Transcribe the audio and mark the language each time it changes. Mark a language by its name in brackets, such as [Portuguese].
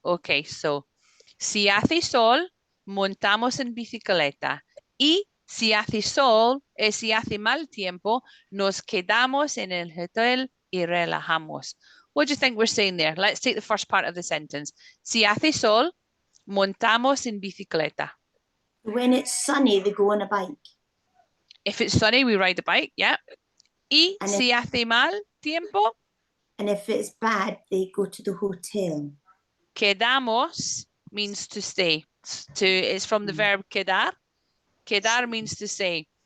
[English] Okay, so [Spanish] si hace sol, montamos en bicicleta. Y si hace sol, si hace mal tiempo, nos quedamos en el hotel y relajamos. [English] What do you think we're saying there? Let's take the first part of the sentence. [Spanish] Si hace sol, montamos en bicicleta. [English] When it's sunny, they go on a bike. If it's sunny, we ride a bike, yeah. [Spanish] Y si hace mal tiempo. [English] And if it's bad, they go to the hotel. Quedamos means to stay. It's from the verb quedar. Quedar means to stay.